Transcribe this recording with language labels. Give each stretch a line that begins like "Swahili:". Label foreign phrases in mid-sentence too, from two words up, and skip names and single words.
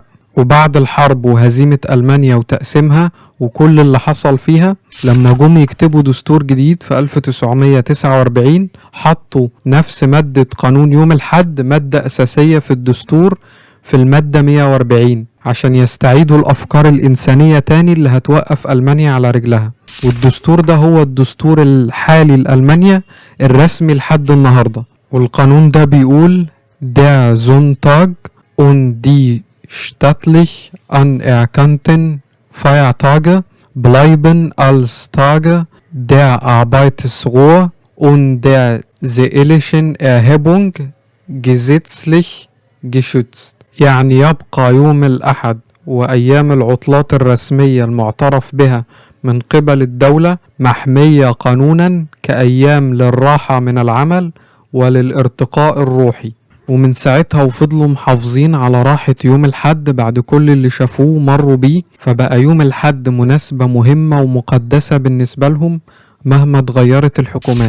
Arabic: وبعد الحرب وهزيمة ألمانيا وتقسيمها وكل اللي حصل فيها، لما جم يكتبوا دستور جديد في 1949 حطوا نفس مادة قانون يوم الحد مادة أساسية في الدستور في المادة 140 عشان يستعيدوا الأفكار الإنسانية تاني اللي هتوقف ألمانيا على رجلها. والدستور ده هو الدستور الحالي لألمانيا الرسمي لحد النهاردة. والقانون ده بيقول
German: Der Sonntag und die staatlich anerkannten Feiertage bleiben als Tage der Arbeitsruhe und der seelischen Erhebung gesetzlich geschützt.
Arabic: يعني يبقى يوم الأحد وأيام العطلات الرسمية المعترف بها من قبل الدولة محمية قانونا كأيام للراحة من العمل وللارتقاء الروحي. ومن ساعتها وفضلوا محافظين على راحة يوم الحد بعد كل اللي شافوه ومروا بيه، فبقى يوم الحد مناسبة مهمة ومقدسة بالنسبة لهم مهما اتغيرت الحكومات.